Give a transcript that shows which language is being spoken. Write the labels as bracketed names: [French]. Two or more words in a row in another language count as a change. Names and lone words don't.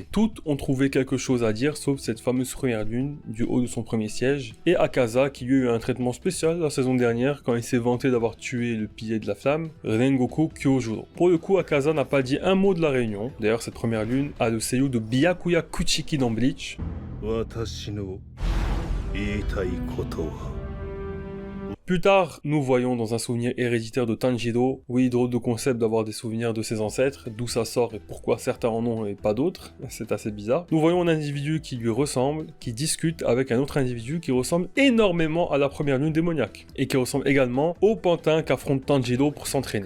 [French] Toutes ont trouvé quelque chose à dire sauf cette fameuse première lune du haut de son premier siège et Akaza qui lui a eu un traitement spécial la saison dernière quand il s'est vanté d'avoir tué le pilier de la flamme, Rengoku Kyojuro. Pour le coup, Akaza n'a pas dit un mot de la réunion. D'ailleurs, cette première lune a le seiyū de Byakuya Kuchiki dans Bleach. [Japanese] 私の言いたいことは [French] Plus tard, nous voyons dans un souvenir héréditaire de Tanjiro, oui, drôle de concept d'avoir des souvenirs de ses ancêtres, d'où ça sort et pourquoi certains en ont et pas d'autres, c'est assez bizarre. Nous voyons un individu qui lui ressemble, qui discute avec un autre individu qui ressemble énormément à la première lune démoniaque, et qui ressemble également au pantin qu'affronte Tanjiro pour s'entraîner.